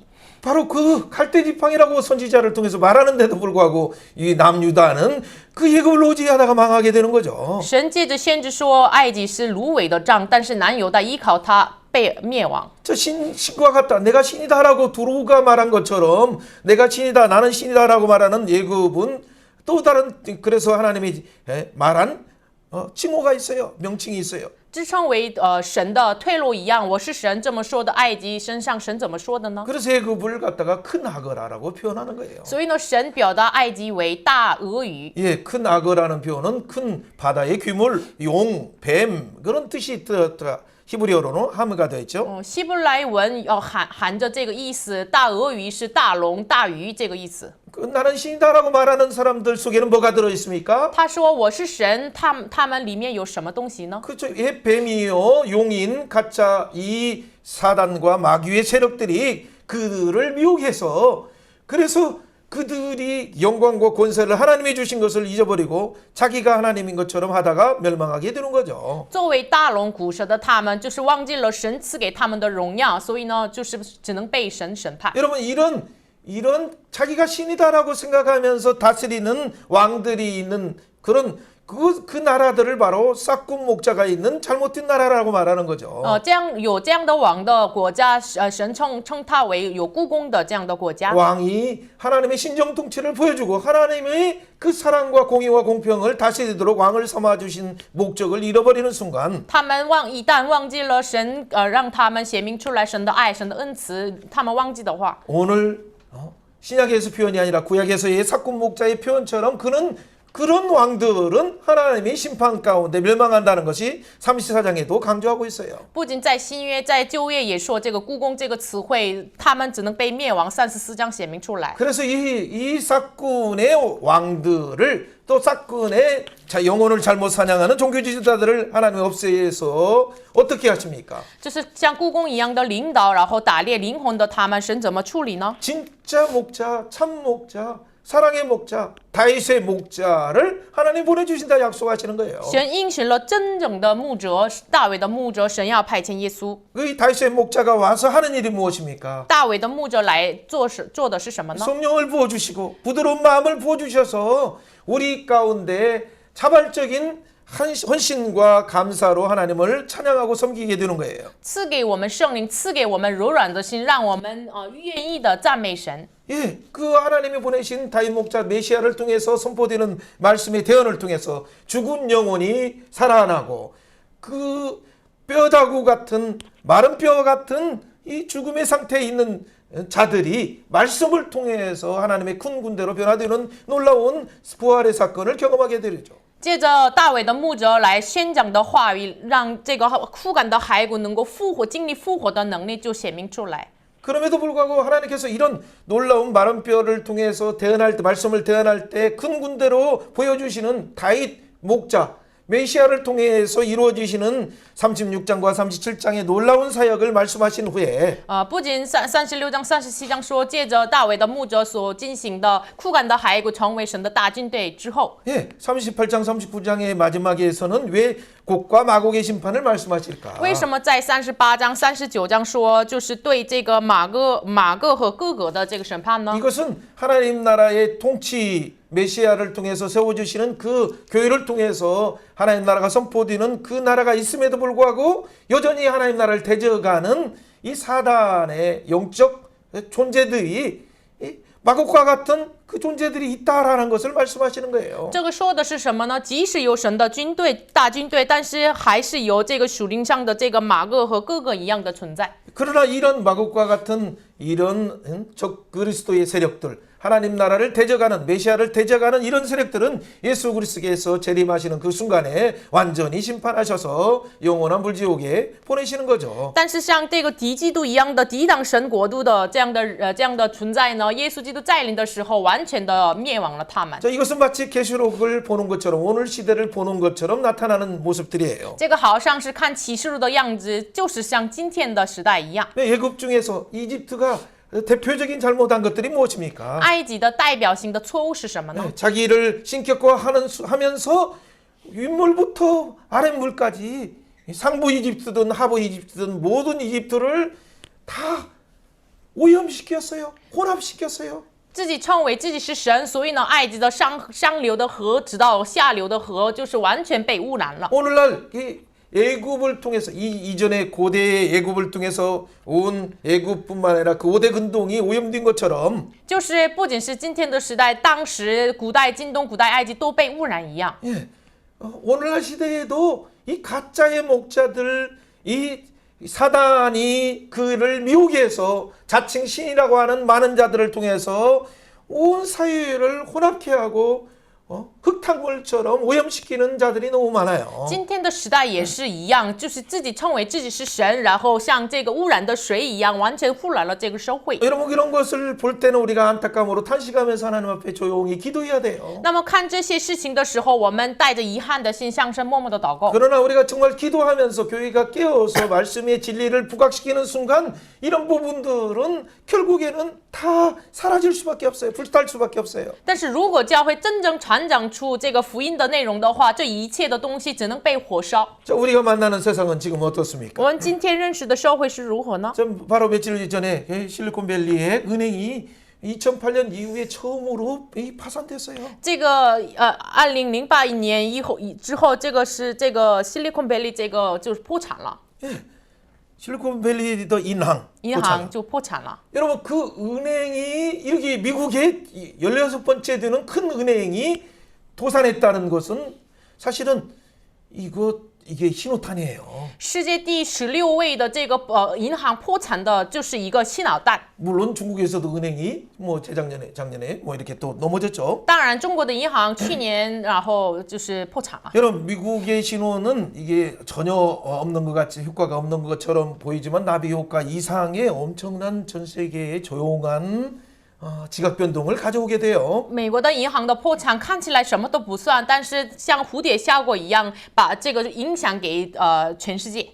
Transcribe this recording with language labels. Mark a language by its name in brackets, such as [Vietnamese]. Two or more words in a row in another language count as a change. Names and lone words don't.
[Korean] 바로 그 갈대 지팡이라고 선지자를 통해서 말하는데도 불구하고 이 남유다는 그 애굽을 의지하다가 망하게 되는 거죠. [Chinese] 神借着先知说埃及是芦苇的杖，但是南犹大依靠它被灭亡。 [Korean] 저 신과 같다. 내가 신이다라고 두루가 말한 것처럼 내가 신이다. 나는 신이다라고 말하는 애굽은 또 다른 그래서 하나님이 말한 칭호가 있어요. 명칭이 있어요. [Chinese] 自称为神的退路一样，我是神这么说的埃及身上神怎么说的呢？ [Korean] 그래서 애굽을 갖다가 큰 아거라라고 표현하는 거예요. [Chinese] 所以呢，神表达埃及为大鳄鱼。 [Korean] 예, 큰 아거라는 표현은 큰 바다의 괴물, 용, 뱀 그런 뜻이 히브리어로는 하므가 되어 있죠. [Chinese] 希伯来文含着这个意思，大鳄鱼是大龙、大鱼这个意思。 [Korean] 나는 신이다라고 말하는 사람들 속에는 뭐가 들어 있습니까? [Chinese] 他说我是神，他们里面有什么东西呢？ [Korean] 그렇죠. 예, 뱀이요, 용인, 가짜 이 사단과 마귀의 세력들이 그들을 미혹해서 그래서 그들이 영광과 권세를 하나님이 주신 것을 잊어버리고 자기가 하나님인 것처럼 하다가 멸망하게 되는 거죠. [Chinese] 作为大龙古蛇的他们，就是忘记了神赐给他们的荣耀，所以呢，就是只能被神审判。 [Korean] 여러분 이런 자기가 신이다라고 생각하면서 다스리는 왕들이 있는 그런 그 나라들을 바로 싹군 목자가 있는 잘못된 나라라고 말하는 거죠. [Chinese] 这样的王的国家，神称它为有故宫的这样的国家。 [Korean] 왕이 하나님의 신정통치를 보여주고 하나님의 그 사랑과 공의와 공평을 다스리도록 왕을 삼아 주신 목적을 잃어버리는 순간 [Chinese] 他们一旦忘记了神让他们显明出来神的爱、神的恩慈，他们忘记的话， [Korean] 오늘 신약에서 표현이 아니라 구약에서의 싹군 목자의 표현처럼 그런 왕들은 하나님의 심판 가운데 멸망한다는 것이 34장에도 강조하고 있어요. [Chinese] 不仅在新约，在旧约也说这个故宫这个词汇，他们只能被灭亡。34章显明出来。 [Korean] 그래서 이 싹군의 왕들을 또 싹군의 영혼을 잘못 사냥하는 종교 지도자들을 하나님 없애서 어떻게 하십니까? [Chinese] 就是像故宫一样的领导，然后打猎灵魂的他们，神怎么处理呢？ [Korean] 진짜 목자, 참 목자, 사랑의 목자, 다윗의 목자를 하나님 보내주신다 약속하시는 거예요. [Chinese] 神应许了真正的牧者，大卫的牧者，神要派遣耶稣。 [Korean] 그 다윗의 목자가 와서 하는 일이 무엇입니까? [Chinese] 大卫的牧者来做的是什么呢？ [Korean] 성령을 부어주시고 부드러운 마음을 부어주셔서 우리 가운데 자발적인 헌신과 감사로 하나님을 찬양하고 섬기게 되는 거예요. [Chinese] 赐给我们圣灵，赐给我们柔软的心，让我们愿意的赞美神。 [Korean] 예, 그 하나님이 보내신 다윗 목자 메시아를 통해서 선포되는 말씀의 대언을 통해서 죽은 영혼이 살아나고 그 뼈다구 같은 마른 뼈 같은 이 죽음의 상태에 있는 자들이 말씀을 통해서 하나님의 큰 군대로 변화되는 놀라운 부활의 사건을 경험하게 되죠. [Chinese] 借着大卫的牧者来宣讲的话语，让这个枯干的骸骨能够复活，经历复活的能力就显明出来。 [Korean] 그럼에도 불구하고 하나님께서 이런 놀라운 마른 뼈를 통해서 대언할 때 말씀을 대언할 때 큰 군대로 보여주시는 다윗 목자 메시아를 통해서 이루어지시는 36장과 37장의 놀라운 사역을 말씀하신 후에 [Chinese] 不仅36章、37章说，借着大卫的牧者所进行的枯干的骸骨成为神的大军队之后， [Korean] 예, 38장 39장의 마지막에서는 왜 곡과 마곡의 심판을 말씀하실까? [Chinese] 为什么在38章、39章说，就是对这个马各和各个的这个审判呢？ [Korean] 이것은 하나님 나라의 통치 메시아를 통해서 세워주시는 그 교회를 통해서 하나님 나라가 선포되는 그 나라가 있음에도 불구하고 여전히 하나님 나라를 대적하는 이 사단의 영적 존재들이 이 마곡과 같은 그 존재들이 있다라는 것을 말씀하시는 거예요. [Chinese] 这个说的是什么呢？即使有神的军队、大军队，但是还是有这个属灵上的这个马各和各个一样的存在。 [Korean] 그러나 이런 마곡과 같은 이런 적 그리스도의 세력들 하나님 나라를 대적하는 메시아를 대적하는 이런 세력들은 예수 그리스도께서 재림하시는 그 순간에 완전히 심판하셔서 영원한 불지옥에 보내시는 거죠. [Chinese] 但是像这个敌基督一样的抵挡神国度的这样的存在呢，耶稣基督再临的时候，完全的灭亡了他们。 [Korean] 자, 이것은 마치 계시록을 보는 것처럼 오늘 시대를 보는 것처럼 나타나는 모습들이에요. [Chinese] 这个好像是看启示录的样子，就是像今天的时代一样。 [Korean] 애굽 중에서 이집트가 대표적인 잘못한 것들이 무엇입니까? [Chinese] 埃及的代表性的错误是什么呢？ [Korean] 자기를 신격화하면서 윗물부터 아랫물까지 상부 이집트든 하부 이집트든 모든 이집트를 다 오염시켰어요. 혼합시켰어요. [Chinese] 自己称为自己是神，所以呢，埃及的上流的河，直到下流的河，就是完全被污染了。 [Korean] 오늘날 이 애굽을 통해서 이전의 고대의 애굽을 통해서 온 애굽뿐만 아니라 그 5대 근동이 오염된 것처럼 [Chinese] 就是不仅是今天的时代，当时古代今东、古代埃及都被污染一样。 [Korean] 예, 오늘날 시대에도 이 가짜의 목자들 이 사단이 그를 미혹해 해서 자칭 신이라고 하는 많은 자들을 통해서 온 사회를 혼합케 하고 흙탕물처럼 오염시키는 자들이 너무 많아요. [Chinese] 今天的时代也是一样，就是自己称为自己是神，然后像这个污染的水一样，完全污染了这个社会。 [Korean] 여러분 이런 것을 볼 때는 우리가 안타까움으로 탄식하면서 하나님 앞에 조용히 기도해야 돼요. [Chinese] 那么看这些事情的时候，我们带着遗憾的心向神默默的祷告。 [Korean] 그러나 우리가 정말 기도하면서 교회가 깨어서 말씀의 진리를 부각시키는 순간 이런 부분들은 결국에는 다 사라질 수밖에 없어요. 불탈 수밖에 없어요. [Chinese] 但是如果教会真正传讲出这个福音的内容的话，这一切的东西只能被火烧。 [Korean] 자, 우리가 만나는 세상은 지금 어떻습니까? [Chinese] 我们今天认识的社会是如何呢？ [Korean] 좀 바로 며칠 전에 실리콘밸리의 은행이 2008년 이후에 처음으로 파산됐어요. [Chinese] 这个2008年之后，这个 Silicon Valley 这个就是破产了， [Korean] 실리콘밸리도 인항. [Chinese] 银行就破产了。 [Korean] 여러분 그 은행이 이렇게 미국의 16번째 되는 큰 은행이 도산했다는 것은 사실은 이게 신호탄이에요. [Chinese] 世界第16位的这个银行破产的，就是一个信号弹。 [Korean] 물론 중국에서도 은행이 뭐 작년에 뭐 이렇게 또 넘어졌죠. [Chinese] 当然，中国的银行去年然后就是破产了。 [Korean] 여러분 미국의 신호는 이게 전혀 없는 것 같이 효과가 없는 것처럼 보이지만 나비 효과 이상의 엄청난 전 세계의 조용한 지각 변동을 가져오게 돼요. [Chinese] 美国的银行的破产看起来什么都不算，但是像蝴蝶效果一样，把这个影响给全世界。